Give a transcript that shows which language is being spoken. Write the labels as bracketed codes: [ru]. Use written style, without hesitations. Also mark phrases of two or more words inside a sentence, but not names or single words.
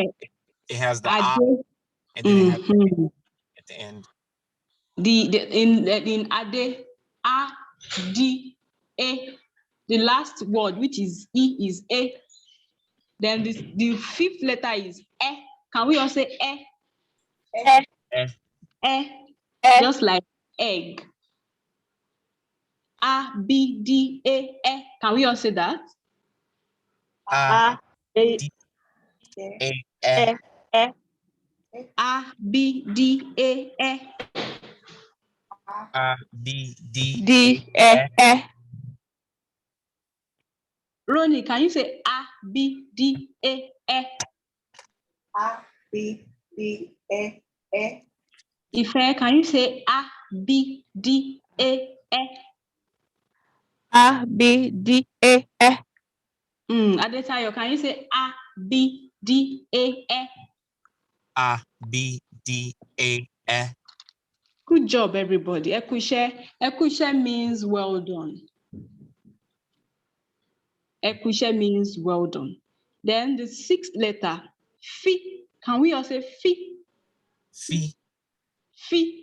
[en] it has the I Ade. and then it has Mhm. at the end. In Ade, A, D, A. The last word, which is E, is A. Then the fifth letter is E. Can we all say E? E. Eh, E. E. Just like egg. A, B, D, A, E. Can we all say that? A, A. B. D, A, A, E, E. E. A, B, D, A, E. A, B, D, A, D. E. E, E. Ronnie, can you say A, B, D, A, E? A, B, D, A, E. Ife, can you say A, B, D, A, E? A. B. D. A. E. Adetayo, can you say A, B, D, A, E? A, B, D, A, E. Good job, everybody. Ekushe. Ekushe means well done. Ekushe means well done. Then the sixth letter, Fi. Can we all say Fi? Fi, Fi.